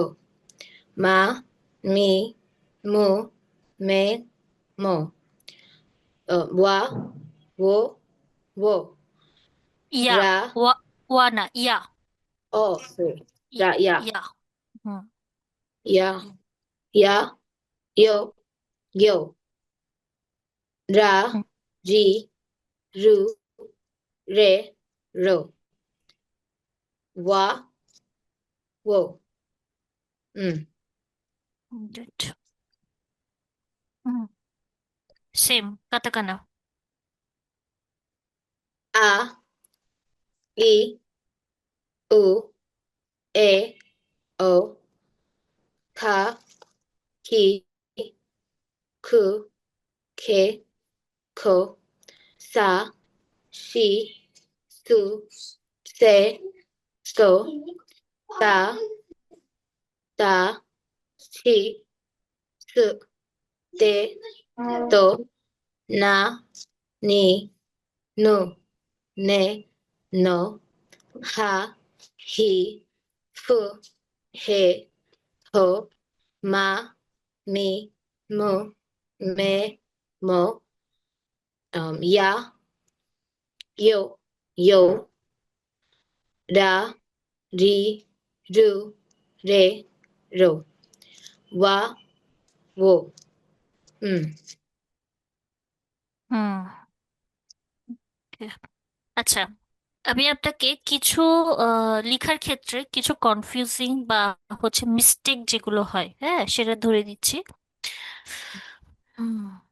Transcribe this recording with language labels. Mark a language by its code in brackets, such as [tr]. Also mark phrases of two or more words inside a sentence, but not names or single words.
[ja] ま、み、む、め、も. ওয়া, を、を. ইয়া। Ra, わ。わ না, ইয়া। [en] oh, sorry. ই- [ja] ら、や, ইয়া। হুম। や、や、よ、よ. Ra, হুম। り、る、れ、ろ. わ、を. Mm. [en] গুড। হুম। সেম, কাতাকানা। [ja] あ、い、う、え、お. か、き、く、け、こ. さ、し、す、せ、そ. た、た、し、す、て、と. な、に、ぬ、ね、の. は、ひ、ふ、へ、ほ. ま、み、む、め、も. や、よ、よ. ら、り、る、れ、ろ. わ、を. Mm. হুম। [bn] আচ্ছা, আমি আপনাকে কিছু লেখার ক্ষেত্রে কিছু [en] confusing বা হচ্ছে mistake [bn] যেগুলো হয়, হ্যাঁ, সেটা ধরে দিচ্ছি। হুম।